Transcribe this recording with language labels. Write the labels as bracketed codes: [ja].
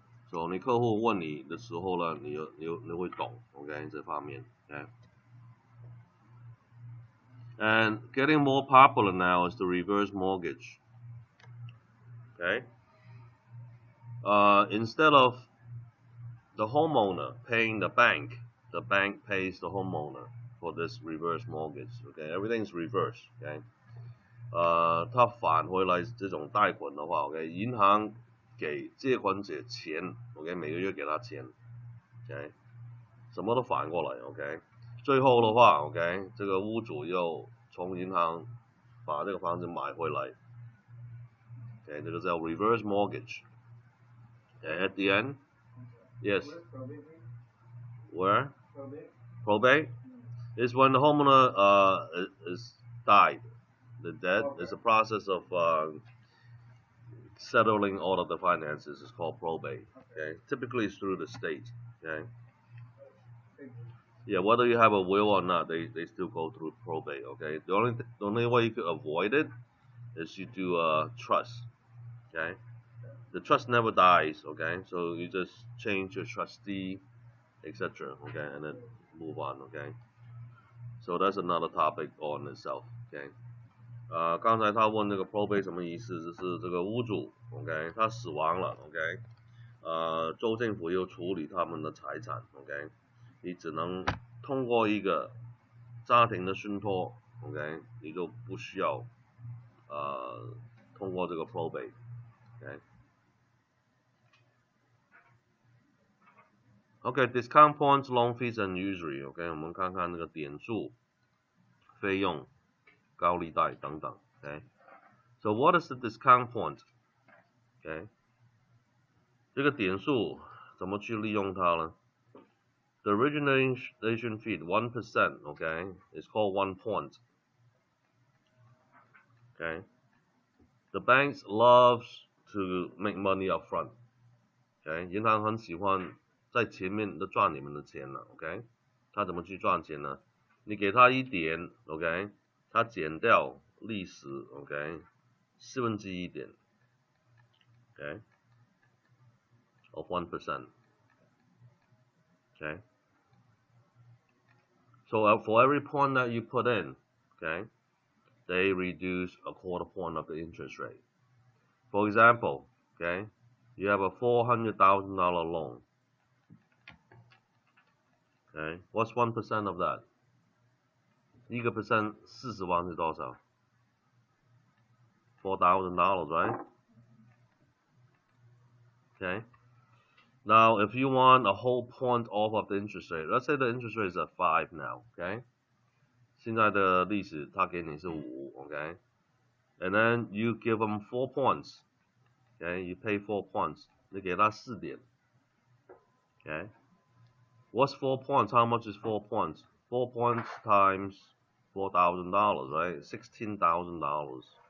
[zh] So 你客户问你的时候呢，你会懂 ，OK 这方面 ，OK. [en] And getting more popular now is the reverse mortgage, okay. Instead of the homeowner paying the bank pays the homeowner for this reverse mortgage, okay. Everything's reverse, okay. [zh] 他返回来这种贷款的话 ，OK， 银行给借款者钱 ，OK， 每个月给他钱 ，OK， 什么都反过来 ，OK。最后的话 ，OK， 这个屋主又从银行把这个房子买回来 ，OK， 这个叫 reverse mortgage. [en] Okay, at the end, yes. Where? Probate is when the homeowner is died. The death is a process of settling all of the finances. It's called probate. Okay, typically it's through the state. Okay. Yeah, whether you have a will or not, they still go through probate. Okay, the only way you could avoid it is you do a trust. Okay, the trust never dies. Okay, so you just change your trustee, etc. Okay, and then move on. Okay, so that's another topic on itself. Okay. [zh] 刚才他问这个 probate 什么意思？就是这个屋主 ，OK， 他死亡了 ，OK， 州政府又处理他们的财产 ，OK， 你只能通过一个家庭的信托 ，OK， 你就不需要通过这个 probate，OK。 [en] OK, discount points, loan fees and usury. [zh] OK， 我们看看那个点数、费用。高利贷等等 ，OK。 [en] So what is the discount point? OK， [zh] 这个点数怎么去利用它呢 [en] ？The origination fee 1%, OK, is called 1 point. OK, the banks loves to make money up front. [zh] OK， 银行很喜欢在前面的赚你们的钱了 ，OK。他怎么去赚钱呢？你给他1点 ，OK。它减掉利息 ，OK， 1/4点 ，OK， of 1%， okay. [en] So for every point that you put in, okay, they reduce a 1/4 point of the interest rate. For example, okay, you have a $400,000 loan. Okay, what's 1% of that? [zh] 1% 40万是多少 [en] $4,000, right? Okay. Now, if you want a whole point off of the interest rate, let's say the interest rate is at 5 now, okay? [zh] 现在的利息他给你是5 okay? [en] And then you give them 4 points, okay? You pay 4 points. [zh] 你给他4点 [en] okay? What's 4 points? How much is 4 points? 4 points times $4,000, right? $16,000.